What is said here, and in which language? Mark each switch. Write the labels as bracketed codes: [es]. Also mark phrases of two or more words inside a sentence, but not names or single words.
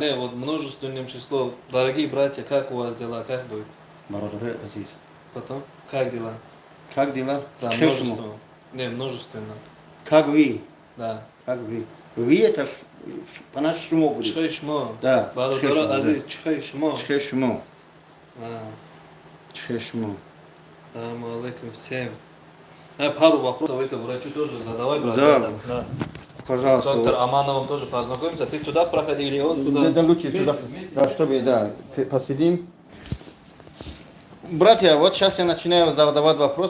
[ru] Не, вот множественным числом. Дорогие братья, как у вас дела? Как будет? [tg] Барадар Азиз. [ru] Потом, как дела? Как дела? Да, множественно. Не, множественно. Как вы? Да. Как вы? Вы это по-нашему будет. [sgh] Чхай шмо. [ru] Да. [sgh] Бародаро Азиз, чхай шмо. Чхешмо. [ru] Да. [sgh] Чхешмо. [ar] السلام عليكم всем. [ru] Пару вопросов это врачу тоже задавай, брат. Да. Пожалуйста. Доктор Амановым тоже познакомимся. Ты туда проходил или он сюда? Да, лучше сюда. Да, чтобы, да, посидим. Братья, вот сейчас я начинаю задавать вопрос.